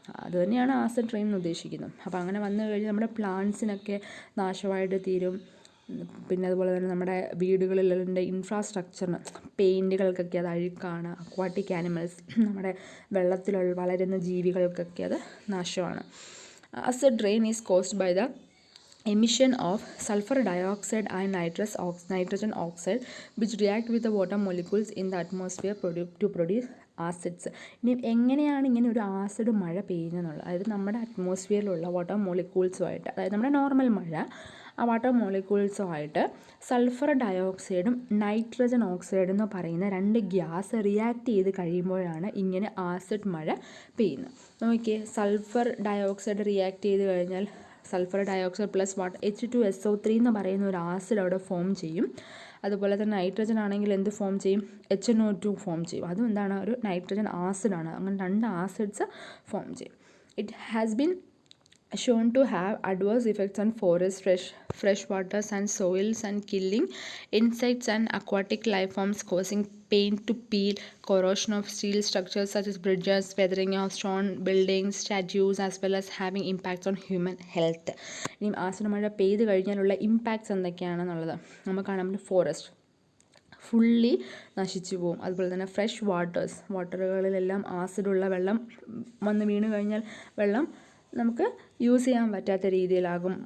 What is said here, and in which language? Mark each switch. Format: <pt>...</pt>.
<ml>അത് തന്നെയാണ് acid rain എന്ന് ഉദ്ദേശിക്കുന്നത്. അപ്പോൾ അങ്ങനെ വന്നു കഴിഞ്ഞാൽ നമ്മുടെ പ്ലാന്റ്സിനൊക്കെ നാശമായിട്ട് തീരും. പിന്നെ അതുപോലെ തന്നെ നമ്മുടെ വീടുകളിലെ ഇൻഫ്രാസ്ട്രക്ചറിന്, പെയിൻറ്റുകൾക്കൊക്കെ അത് അഴുക്കാണ്. അക്വാട്ടിക് ആനിമൽസ്, നമ്മുടെ വെള്ളത്തിൽ വളരുന്ന ജീവികൾക്കൊക്കെ അത് നാശമാണ്.</ml> <en>Acid rain is caused by the emission of sulfur dioxide and nitrogen oxide, which react with the water molecules in the atmosphere to produce acids.</en> <ml>ഇനി എങ്ങനെയാണ് ഇങ്ങനെ ഒരു ആസിഡ് മഴ പെയ്യുന്നതെന്നുള്ളത്, അതായത് നമ്മുടെ അറ്റ്മോസ്ഫിയറിലുള്ള വാട്ടർ മോളിക്യൂൾസുമായിട്ട്, അതായത് നമ്മുടെ നോർമൽ മഴ, ആ വാട്ടർ മോളിക്യൂൾസുമായിട്ട് സൾഫർ ഡയോക്സൈഡും നൈട്രജൻ ഓക്സൈഡും എന്ന് പറയുന്ന 2 ഗ്യാസ് റിയാക്ട് ചെയ്ത് കഴിയുമ്പോഴാണ് ഇങ്ങനെ ആസിഡ് മഴ പെയ്യുന്നത്. നോക്കിയേ, സൾഫർ ഡയോക്സൈഡ് റിയാക്ട് ചെയ്ത് കഴിഞ്ഞാൽ സൾഫർ ഡയോക്സൈഡ് പ്ലസ് H2SO3 എന്ന് പറയുന്ന ഒരു ആസിഡ് അവിടെ ഫോം ചെയ്യും. അതുപോലെ തന്നെ നൈട്രജൻ ആണെങ്കിൽ എന്ത് ഫോം ചെയ്യും, HNO2 ഫോം ചെയ്യും. അതും എന്താണ്, ഒരു നൈട്രജൻ ആസിഡാണ്. അങ്ങനെ 2 ആസിഡ്സ് ഫോം ചെയ്യും.</ml> <en>It has been shown to have adverse effects on forests, fresh waters and soils, and killing insects and aquatic life forms, causing paint to peel, corrosion of steel structures such as bridges, weathering of stone buildings, statues, as well as having impacts on human health.</en> <ml>ഇനി acid മഴ പെയ്ത് കഴിഞ്ഞാലുള്ള impacts എന്തൊക്കെയാണെന്നുള്ളത് നമുക്ക് കാണാൻ പറ്റും. Forest fully നശിച്ചു പോകും. അതുപോലെ തന്നെ ഫ്രഷ് വാട്ടറുകളിലെല്ലാം ആസിഡുള്ള വെള്ളം വന്ന് വീണ് കഴിഞ്ഞാൽ വെള്ളം നമുക്ക് യൂസ് ചെയ്യാൻ പറ്റാത്ത രീതിയിലാകും.</ml>